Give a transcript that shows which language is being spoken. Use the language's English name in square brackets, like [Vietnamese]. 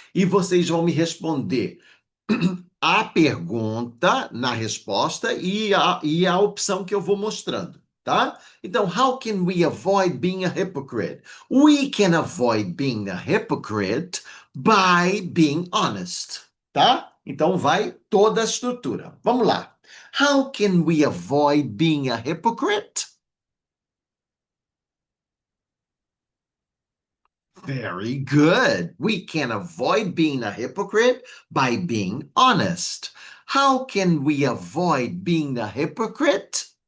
[Portuguese] E vocês vão me responder a pergunta na resposta e a opção que eu vou mostrando, tá? [English] Então, how can we avoid being a hypocrite? We can avoid being a hypocrite by being honest, tá? [Portuguese] Então, vai toda a estrutura. Vamos lá. [English] How can we avoid being a hypocrite? Very good. We can avoid being a hypocrite by being honest. How can we avoid being a hypocrite?